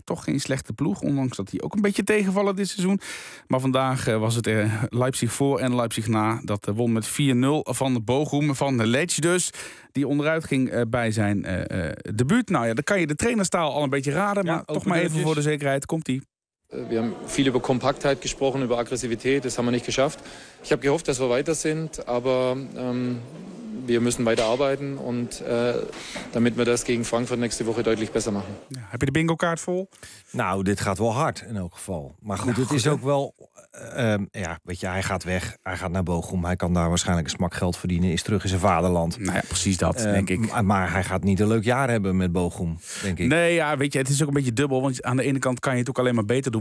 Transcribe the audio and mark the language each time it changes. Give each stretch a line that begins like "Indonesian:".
Dutch: Toch geen slechte ploeg. Ondanks dat die ook een beetje tegenvallen dit seizoen. Maar vandaag was het Leipzig voor en Leipzig na. Dat won met 4-0 van de Bochum. Van de Letsch dus. Die onderuit ging bij zijn debuut. Nou ja, dan kan je de trainerstaal al een beetje raden. Ja, maar toch maar even voor de zekerheid. Komt-ie.
German: We haben viel über Kompaktheit gesprochen, über Aggressivität. Das haben wir nicht geschafft. Ich habe gehofft, dass wir weiter sind, aber wir müssen weiter arbeiten und damit wir das gegen Frankfurt nächste Woche deutlich besser machen.
Dutch: Ja, heb je de bingo-kaart vol? Nou, dit gaat wel hard in elk geval. Maar goed, het is ook wel. Weet je, hij gaat weg. Hij gaat naar Bochum. Hij kan daar waarschijnlijk een smak geld verdienen. Is terug in zijn vaderland. Nou ja, precies dat, denk ik. Maar hij gaat niet een leuk jaar hebben met Bochum, denk ik. Nee, ja, weet je, het is ook een beetje dubbel. Want aan de ene kant kan je het ook alleen maar beter doen.